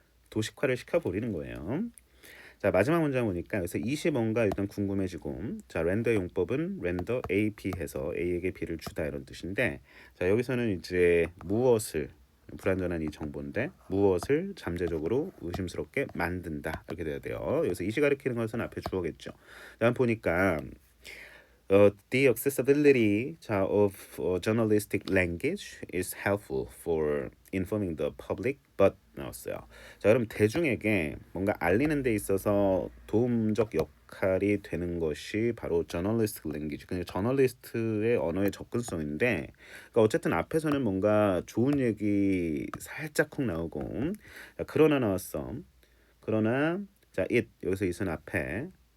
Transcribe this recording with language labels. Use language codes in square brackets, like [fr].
[ko] 도식화를 시켜버리는 거예요. 자, 마지막 문장 보니까 여기서 20원가 일단 궁금해지고 자, 렌더 용법은 렌더 A, B 해서 A에게 B를 주다 이런 뜻인데 자, 여기서는 이제 무엇을 불완전한 이 정보인데 무엇을 잠재적으로 의심스럽게 만든다 이렇게 돼야 돼요. 여기서 이시 가리키는 것은 앞에 주어겠죠. 다음 보니까 [en] the accessibility of journalistic language is helpful for informing the public, but [ko] 나왔어요. 자, 그럼 대중에게 뭔가 알리는 데 있어서 도움적 역할이 되는 것이 바로 journalistic language, 그러니까 저널리스트의 언어의 접근성인데, 그러니까 어쨌든 앞에서는 뭔가 좋은 얘기 살짝 콕 나오고, 자, 그러나 나왔어. 그러나 자, it 여기서 it은 앞에